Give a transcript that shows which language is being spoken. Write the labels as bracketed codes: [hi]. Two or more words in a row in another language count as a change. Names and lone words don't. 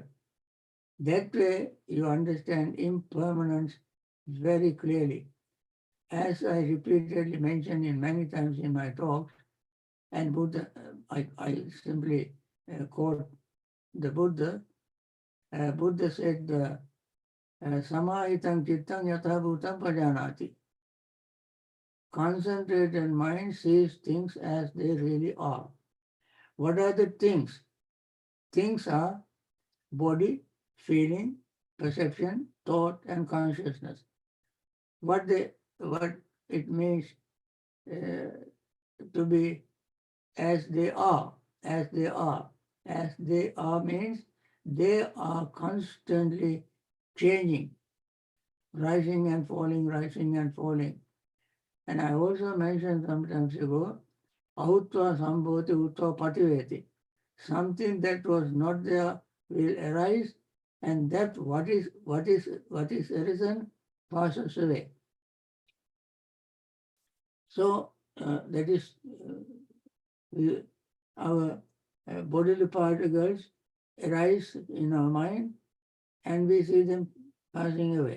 [en] That way, you understand impermanence very clearly. As I repeatedly mentioned in many times in my talks, and Buddha, I simply quote the Buddha. Buddha said, [pi] "Samahitam chittang yatha bhutam pajanati." [en] Concentrated mind sees things as they really are. What are the things? Things are body, feeling, perception, thought, and consciousness. What it means to be as they are, as they are. As they are means they are constantly changing, rising and falling, rising and falling. And I also mentioned sometimes ago, [pi] ahutva sambhoti utva pativeti. [en] Something that was not there will arise, and that what is arisen passes away. So that is our bodily particles arise in our mind, and we see them passing away.